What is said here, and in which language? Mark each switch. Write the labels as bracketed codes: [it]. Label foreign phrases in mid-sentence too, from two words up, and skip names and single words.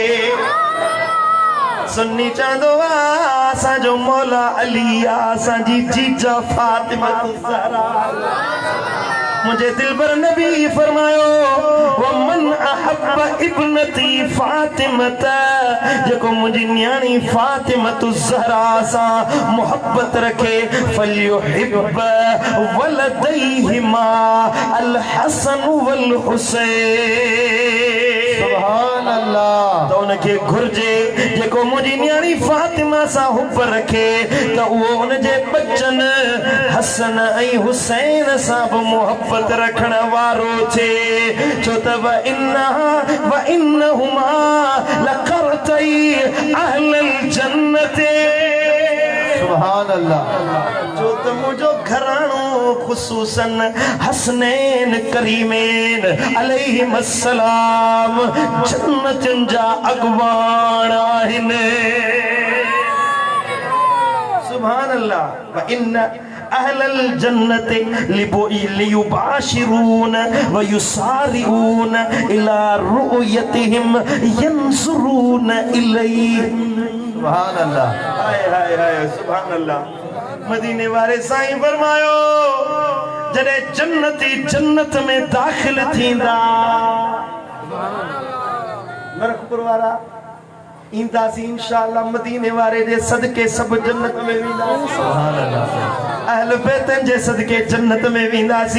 [sd] सुन्नी चांदो असांजो मौला अली असांजी जीजा फातिमा ज़हरा। मुझे दिलबर नबी फरमायो [ar] ومن أحب ابنتي فاطمة, [sd] जेको मुंहिंजी न्याणी फातिमा ज़हरा सां मोहब्बत रखे [ar] فليحب ولديهما الحسن والحسين. سبحان الله. [sd] तो उनके घुर्जे जेको मुंहिंजी न्याणी फातिमा सां हुब रखे त उहो उनजे बच्चन हसन ऐं हुसैन सां बि मोहब्बत रखण वारो थे। [ar] छो त وإنهما لقرتا أهل الجنة. سبحان الله. [sd] जो त मुंहिंजो घराणो ख़ुसूसन हसनैन करीमैन अलैहिस्सलाम जन्नतुनि जा अॻवान आहिनि। [ar] سبحان الله. وإن أهل الجنة ليباشرون ويسارعون إلى رؤيتهم ينظرون إليه. سبحان الله. هاي هاي هاي سبحان الله. [sd] मदीने वारे साईं फरमायो जॾहिं जन्नती जन्नत में दाखिल थींदा, नरकपुर वारा ईंदासीं इंशाअल्लाह मदीने वारे जे सदके सब जन्नत में वेंदासीं। [ar] سبحان الله. [sd] अहल बैतन जे सदके जन्नत में वेंदासीं।